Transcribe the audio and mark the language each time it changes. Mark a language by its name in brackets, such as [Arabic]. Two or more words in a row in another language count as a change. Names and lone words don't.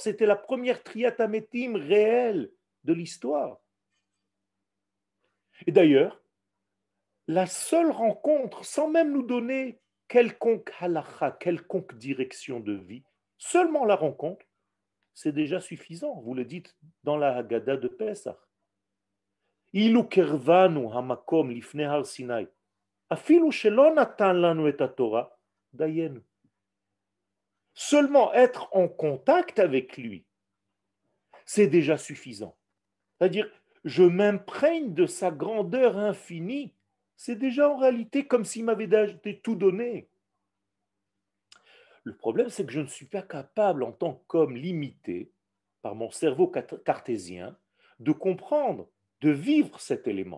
[French] C'était la première triatamétime réelle de l'histoire. Et d'ailleurs, la seule rencontre, sans même nous donner quelconque halakha, quelconque direction de vie, seulement la rencontre, c'est déjà suffisant. Vous le dites dans la Haggadah de Pesach. [Hebrew] אילו קרבנו המקום לפני הר סיני, אפילו שלא נתן לנו את תורה, דיינו. [French] Seulement être en contact avec lui, c'est déjà suffisant. C'est-à-dire, je m'imprègne de sa grandeur infinie. C'est déjà en réalité comme s'il m'avait tout donné. Le problème, c'est que je ne suis pas capable, en tant qu'homme limité, par mon cerveau cartésien, de comprendre, de vivre cet élément.